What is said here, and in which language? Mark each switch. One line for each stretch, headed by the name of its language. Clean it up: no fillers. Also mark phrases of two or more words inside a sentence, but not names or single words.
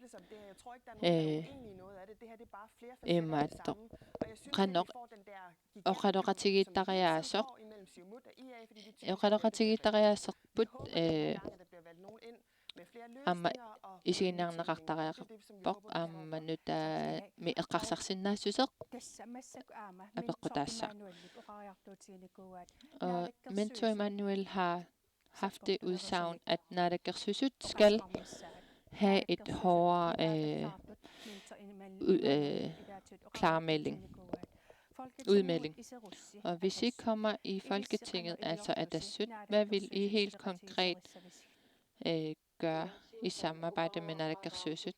Kalaallisut: imaatto qannoq oqaloqatigiittariaassoq oqaloqatigiittariaaserput aama isiginaarneqartariaqarpoq aammanuta mi eqqarsarsinaassuseq apeqqutaassa
Danish: Mentor Emanuel har haft det udsagn, at naalakkersuisut skal have et hårdere udmelding. Og hvis I kommer i Folketinget, altså Atassut, hvad vil I helt konkret gøre i samarbejde med naalakkersuisut?